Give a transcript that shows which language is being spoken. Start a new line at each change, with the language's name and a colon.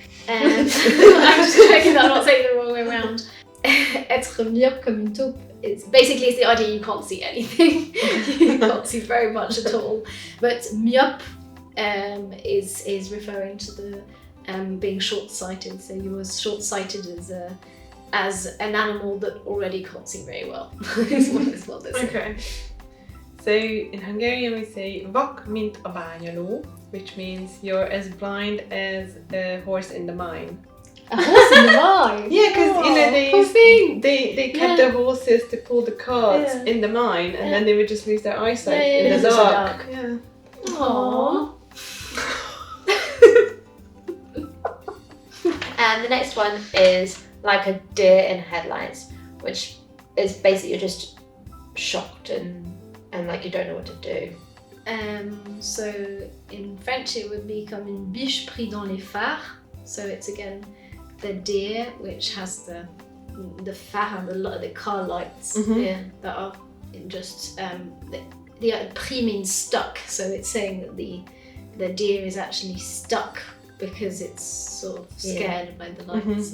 English: I'm just checking that I'm not saying the wrong way around.
French: Être myope comme une taupe.
English: It's the idea you can't see anything. You can't see very much at all. But myope is referring to the being short-sighted. So you were short-sighted as an animal that already can't see very well. is what this is. Okay. So in Hungarian we say
Hungarian: vak mint a bányaló,
English: which means you're as blind as a horse in the mine. A horse in the mine? Yeah, because they kept Yeah. the horses to pull the carts Yeah. in the mine, and then they would just lose their eyesight Yeah, in the it's dark. dark. Yeah. Aww. And the next one is like a deer in headlights, which is basically you're just shocked and like you don't know what to do. So in French it would be
French: comme une biche prise dans les phares.
English: So it's again the deer which has the phare, the car lights, Yeah. that are just the pris means stuck. So it's saying that the deer is actually stuck because it's sort of scared by the lights.